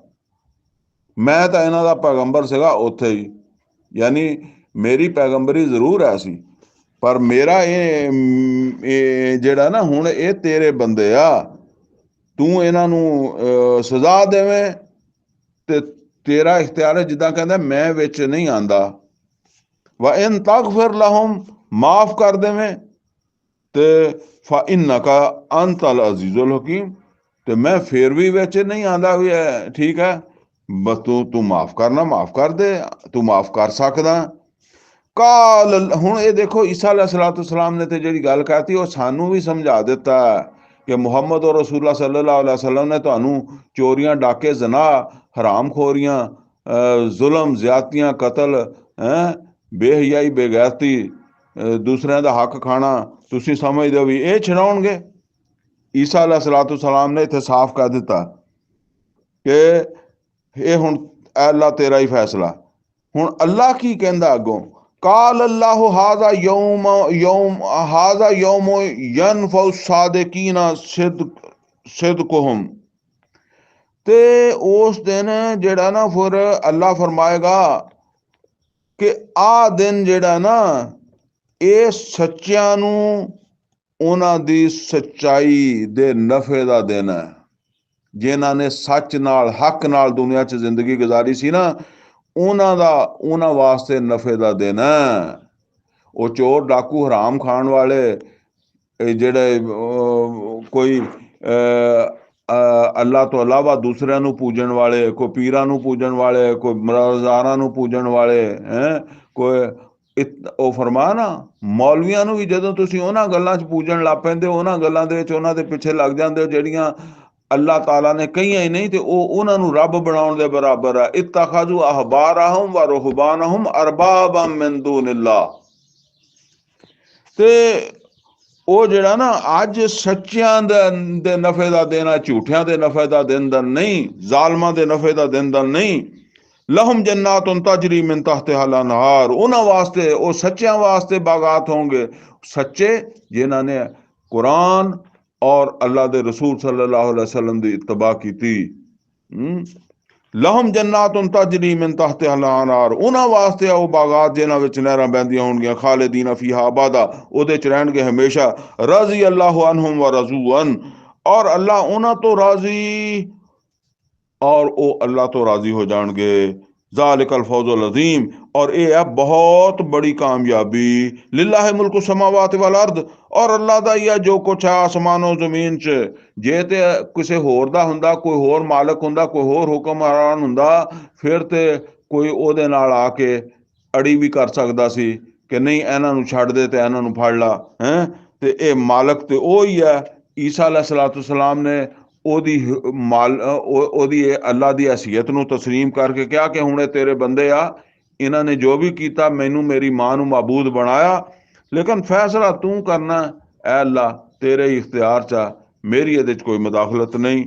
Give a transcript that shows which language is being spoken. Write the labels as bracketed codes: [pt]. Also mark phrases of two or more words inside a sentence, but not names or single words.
[pa] ਮੈਂ ਤੋ ਇਨ੍ਹਾਂ ਦਾ ਪੈਗ਼ੰਬਰ ਸੀਗਾ ਉੱਥੇ ਹੀ, ਯਾਨੀ ਮੇਰੀ ਪੈਗ਼ੰਬਰੀ ਜ਼ਰੂਰ ਹੈ ਸੀ, ਪਰ ਮੇਰਾ ਯੇ ਜਿਹੜਾ ਨਾ ਹੁਣ ਯੇ ਤੇਰੇ ਬੰਦੇ ਆ, ਤੂੰ ਇਨ੍ਹਾਂ ਨੂੰ ਸਜ਼ਾ ਦੇਵੇਂ ਤੇ ਤੇਰਾ ਇਖ਼ਤਿਆਰ ਹੈ। ਜਿੱਦਾਂ ਕਹਿੰਦਾ ਮੈਂ ਵਿੱਚ ਨਹੀਂ ਆਂਦਾ। [ar] وإن تغفر لهم, [pa] ਮਾਫ਼ ਕਰ ਦੇਵੇਂ ਤੇ [ar] فإنك أنت العزيز الحكيم, [pa] ਤੇ ਮੈਂ ਫਿਰ ਵੀ ਵਿੱਚ ਨਹੀਂ ਆਂਦਾ ਵੀ ਠੀਕ ਹੈ, ਬਸ ਤੂੰ ਮਾਫ਼ ਕਰਨਾ, ਮਾਫ਼ ਕਰ ਦੇ, ਤੂੰ ਮਾਫ਼ ਕਰ ਸਕਦਾ। ਕਾਲ ਹੁਣ ਯੇ ਦੇਖੋ ਈਸਾ ਅਲੈਹਿੱਸਲਾਮ ਨੇ ਤੋ ਜਿਹੜੀ ਗੱਲ ਕਹਿ ਤੀ ਉਹ ਸਾਨੂੰ ਵੀ ਸਮਝਾ ਦਿੱਤਾ ਕਿ ਮੁਹੰਮਦ ਔਰ ਰਸੂਲੁੱਲਾਹ [ar] صلى الله عليه وسلم [pa] ਨੇ ਤੁਹਾਨੂੰ ਚੋਰੀਆਂ, ਡਾਕੇ, ਜ਼ਨਾ, ਹਰਾਮ ਖ਼ੋਰੀਆਂ, ਜ਼ੁਲਮ, ਜ਼ਿਆਦਤੀਆਂ, ਕਤਲ, ਬੇਹਯਾਈ, ਬੇਗ਼ੈਰਤੀ, ਦੂਸਰਿਆਂ ਦਾ ਹੱਕ ਖਾਣਾ, ਤੁਸੀਂ ਸਮਝਦੇ ਹੋ ਵੀ ਯੇ ਛੁਡਾਉਣਗੇ। ਈਸਾ ਅਲੈਹਿੱਸਲਾਮ ਨੇ ਇੱਥੇ ਸਾਫ਼ ਕਰ ਦਿੱਤਾ ਕਿ ਯੇ ਹੁਣ ਅੱਲਾਹ ਤੇਰਾ ਹੀ ਫ਼ੈਸਲਾ। ਹੁਣ ਅੱਲਾਹ ਕੀ ਕਹਿੰਦਾ ਅੱਗੋਂ, [ar] قال الله هذا يوم يوم هذا يوم ينفع الصادقين صدقهم, [pa] ਤੇ ਉਸ ਦਿਨ ਜਿਹੜਾ ਨਾ ਫਿਰ ਅੱਲਾਹ ਫ਼ਰਮਾਏਗਾ ਕਿ ਆ ਦਿਨ ਜਿਹੜਾ ਨਾ ਯੇ ਸੱਚਿਆਂ ਨੂੰ ਉਨ੍ਹਾਂ ਦੀ ਸੱਚਾਈ ਦੇ ਨਫ਼ੇ ਦਾ ਦਿਨ ਹੈ। ਜਿਨ੍ਹਾਂ ਨੇ ਸੱਚ ਨਾਲ, ਹੱਕ ਨਾਲ ਦੁਨੀਆ 'ਚ ਜ਼ਿੰਦਗੀ ਗੁਜ਼ਾਰੀ ਸੀ ਨਾ, ਉਨ੍ਹਾਂ ਵਾਸਤੇ ਨਫ਼ੇ ਦਾ ਦਿਨ ਹੈ। ਉਹ ਚੋਰ, ਡਾਕੂ, ਹਰਾਮ ਖਾਣ ਵਾਲੇ, ਜਿਹੜੇ ਕੋਈ ਅੱਲਾ ਤੋਂ ਇਲਾਵਾ ਦੂਸਰਿਆਂ ਨੂੰ ਪੂਜਣ ਵਾਲੇ, ਕੋਈ ਪੀਰਾਂ ਨੂੰ ਪੂਜਣ ਵਾਲੇ, ਕੋਈ ਮਜ਼ਾਰਾਂ ਨੂੰ ਪੂਜਣ ਵਾਲੇ, ਕੋਈ ਉਹ ਫਰਮਾ ਨਾ ਮੌਲਵੀਆਂ ਨੂੰ ਵੀ ਜਦੋਂ ਤੁਸੀਂ ਉਹਨਾਂ ਗੱਲਾਂ 'ਚ ਪੂਜਣ ਲੱਗ ਪੈਂਦੇ ਹੋ, ਉਹਨਾਂ ਗੱਲਾਂ ਦੇ ਵਿੱਚ ਉਹਨਾਂ ਦੇ ਪਿੱਛੇ ਲੱਗ ਜਾਂਦੇ ਹੋ ਜਿਹੜੀਆਂ ਅੱਲਾਹ ਤਾਲਾ ਨੇ ਕਹੀਆਂ ਹੀ ਨਹੀਂ, ਤੇ ਉਹ ਉਹਨਾਂ ਨੂੰ ਰੱਬ ਬਣਾਉਣ ਦੇ ਬਰਾਬਰ ਹੈ। [ar] اتخذوا أحبارهم ورهبانهم أربابا من دون الله, [pa] ਤੇ ਉਹ ਜਿਹੜਾ ਨਾ ਅੱਜ ਸੱਚਿਆਂ ਦੇ ਨਫੇ ਦਾ ਦਿਨ ਆ, ਝੂਠਿਆਂ ਦੇ ਨਫੇ ਦਾ ਦਿਨ ਦਾ ਨਹੀਂ, ਜ਼ਾਲਮਾਂ ਦੇ ਨਫੇ ਦਾ ਦਿਨ ਦਾ ਨਹੀਂ। [ar] لهم جنات تجري من تحتها الأنهار, [pa] ਉਹਨਾਂ ਵਾਸਤੇ, ਉਹ ਸੱਚਿਆਂ ਵਾਸਤੇ ਬਾਗ਼ਾਤ ਹੋਂਗੇ, ਸੱਚੇ ਜਿਨ੍ਹਾਂ ਨੇ ਕੁਰਾਨ ਔਰ ਅੱਲਾਹ ਦੇ ਰਸੂਲ [ar] صلى الله عليه وسلم [pa] ਦੀ ਇੱਤਬਾ ਕੀਤੀ। [ar] لهم جنات تجري من تحتها الأنهار, [pa] ਉਹਨਾਂ ਵਾਸਤੇ ਉਹ ਬਾਗਾਤ ਜਿਨ੍ਹਾਂ ਵਿੱਚ ਨਹਿਰਾਂ ਬਹਿੰਦੀਆਂ ਹੋਣਗੀਆਂ, [ar] خالدين فيها أبدا, [pa] ਉਹਦੇ ਚ ਰਹਿਣਗੇ ਹਮੇਸ਼ਾ। [ar] رضي الله عنهم ورضوا عن, [pa] ਔਰ ਅੱਲਾਹ ਉਹਨਾਂ ਤੋਂ ਰਾਜ਼ੀ ਔਰ ਉਹ ਅੱਲਾਹ ਤੋਂ ਰਾਜ਼ੀ ਹੋ ਜਾਣਗੇ। [ar] ذلك الفوز العظيم, [ur] اور یہ ہے بہت بڑی کامیابی. [ar] لله ملك السماوات والأرض, [pa] ਔਰ ਅੱਲਾਹ ਦਾ ਹੀ ਹੈ ਜੋ ਕੁਝ ਹੈ ਆਸਮਾਨੋ ਜ਼ਮੀਨ 'ਚ। ਜੇ ਤੇ ਕਿਸੀ ਹੋਰ ਦਾ ਹੁੰਦਾ, ਕੋਈ ਹੋਰ ਮਾਲਕ ਹੁੰਦਾ, ਕੋਈ ਹੋਰ ਹੁਕਮਰਾਨ ਹੁੰਦਾ, ਫਿਰ ਤੇ ਕੋਈ ਉਹਦੇ ਨਾਲ ਆ ਕੇ ਅੜੀ ਵੀ ਕਰ ਸਕਦਾ ਸੀ ਕਿ ਨਹੀਂ ਇਹਨਾਂ ਨੂੰ ਛੱਡ ਦੇ ਤੇ ਇਹਨਾਂ ਨੂੰ ਫੜ ਲਾ, ਤੇ ਇਹ ਮਾਲਕ ਤੇ ਉਹ ਹੀ ਹੈ। ਈਸਾ ਅਲੈਹਿੱਸਲਾਮ ਨੇ ਉਹਦੀ ਅੱਲਾਹ ਕੀ ਹੈਸੀਅਤ ਨੂੰ ਤਸਲੀਮ ਕਰਕੇ ਕਹਾ ਕਿ ਹੁਣ ਤੇਰੇ ਬੰਦੇ ਆ, ਇਨ੍ਹਾਂ ਨੇ ਜੋ ਵੀ ਕੀਤਾ ਮੈਨੂੰ ਮੇਰੀ ਮਾਂ ਨੂੰ ਮਾਬੂਦ ਬਣਾਇਆ, ਲੇਕਿਨ ਫ਼ੈਸਲਾ ਤੂੰ ਕਰਨਾ ਐ ਅੱਲਾਹ, ਤੇਰੇ ਹੀ ਇਖ਼ਤਿਆਰ 'ਚ, ਮੇਰੀ ਯੇ ਕੋਈ ਮੁਦਾਖ਼ਲਤ ਨਹੀਂ।